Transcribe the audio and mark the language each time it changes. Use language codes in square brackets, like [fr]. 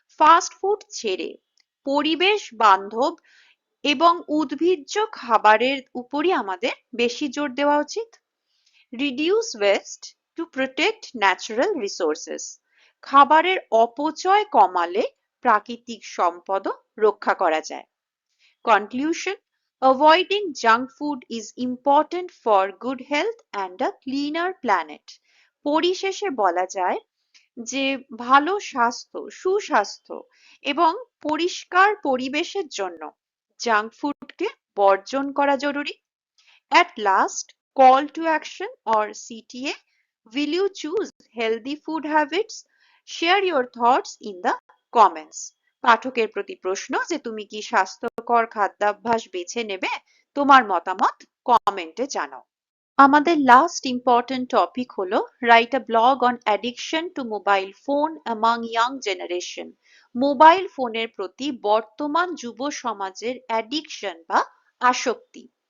[bn] Fast food ছেড়ে পরিবেশ বান্ধব এবং উদ্ভিজ্জ খাবারের উপরই আমাদের বেশি জোর দেওয়া উচিত। [en] Reduce waste to protect natural resources. [bn] খাবারের অপচয় কমালে প্রাকৃতিক সম্পদও রক্ষা করা যায়। [en] Conclusion. Avoiding junk food is important for good health and a cleaner planet. [bn] পরিশেষে বলা যায় যে ভালো স্বাস্থ্য, সুস্বাস্থ্য এবং পরিষ্কার পরিবেশের জন্য জাঙ্ক ফুডকে বর্জন করা জরুরি। [en] At last, call to action or CTA. Will you choose healthy food habits? Share your thoughts in the comments. [bn] পাঠকের প্রতি প্রশ্ন যে তুমি কি স্বাস্থ্যকর খাদ্যাভ্যাস বেছে নেবে? তোমার মতামত কমেন্টে জানাও। আমাদের [en] Last important topic হলো write a blog on addiction to mobile phone among young generation. [bn] Mobile ফোনের প্রতি বর্তমান যুব সমাজের অ্যাডিকশন বা আসক্তি।